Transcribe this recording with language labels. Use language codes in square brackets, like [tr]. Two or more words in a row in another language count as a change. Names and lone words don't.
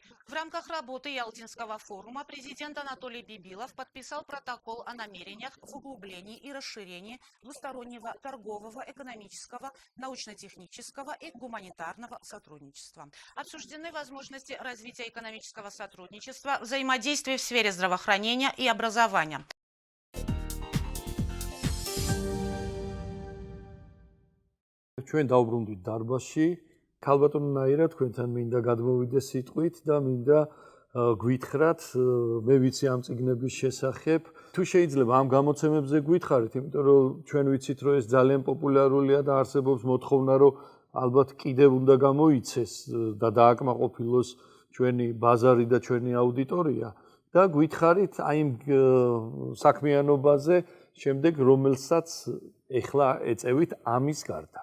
[ru] В рамках работы Ялтинского форума президент Анатолий Бибилов подписал протокол о намерениях в углублении и расширении двустороннего торгового, экономического, научно-технического и гуманитарного сотрудничества. Обсуждены возможности развития экономического сотрудничества, взаимодействия в сфере здравоохранения и образования. [ka] ჩვენ დავბრუნდით დარბაზში. ქალბატონო ნაირა, თქვენთან მინდა გადმოვიდე სიტყვით და მინდა გვითხრათ, მე ვიცი ამ წიგნების შესახებ. თუ შეიძლება ამ გამოცემებზე გვითხრით, იმიტომ რომ ჩვენ ვიცით, რომ ეს ძალიან პოპულარულია და არსებობს მოთხოვნა, რომ ალბათ კიდევ უნდა გამოიცეს და დააკმაყოფილოს ჩვენი ბაზარი და ჩვენი აუდიტორია და გვითხრით აი იმ საქმიანობაზე, შემდეგ რომელსაც ეხლა ეწევით ამის გარდა.